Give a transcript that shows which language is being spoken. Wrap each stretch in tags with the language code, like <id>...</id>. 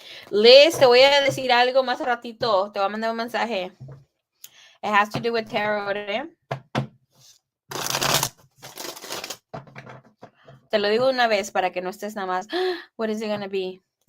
<es>Liz, te voy a decir algo más ratito. Te voy a mandar un mensaje.</es> <en>It has to do with tarot, ¿eh?</en> <es>Te lo digo una vez para que no estés nada más.</es> <en>What is it gonna be?</en>